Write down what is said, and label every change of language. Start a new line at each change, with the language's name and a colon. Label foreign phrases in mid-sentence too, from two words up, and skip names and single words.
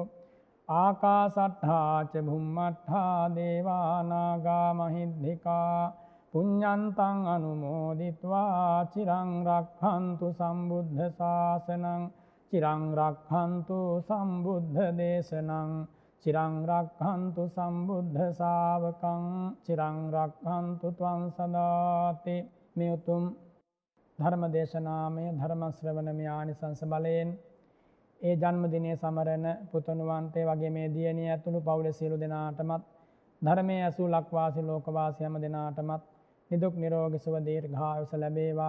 Pali: ආකාසට්ඨා ච භුම්මට්ඨා දේවා නාග මහිද්దికා පුඤ්ඤන්තං අනුමෝදිत्वा චිරං රක්ඛන්තු සම්බුද්ධ ශාසනං චිරං රක්ඛන්තු සම්බුද්ධ දේශනං චිරං රක්ඛන්තු සම්බුද්ධ ශාවකං චිරං රක්ඛන්තු ත්වං සදාති.
Sinhala: මේ උතුම් ධර්ම දේශනාමය ධර්ම ශ්‍රවණමය ආනිසංස බලයෙන් ඒ ජන්මදිනයේ සමරන පුතණුවන්ට වගේ මේ දියණිය ඇතුළු පවුලේ සියලු දෙනාටමත් ධර්මයේ ඇසූ ලක්වාසී ලෝකවාසී හැම දෙනාටමත් නිදුක් නිරෝගී සුව දීර්ඝායුෂ ලැබේවා.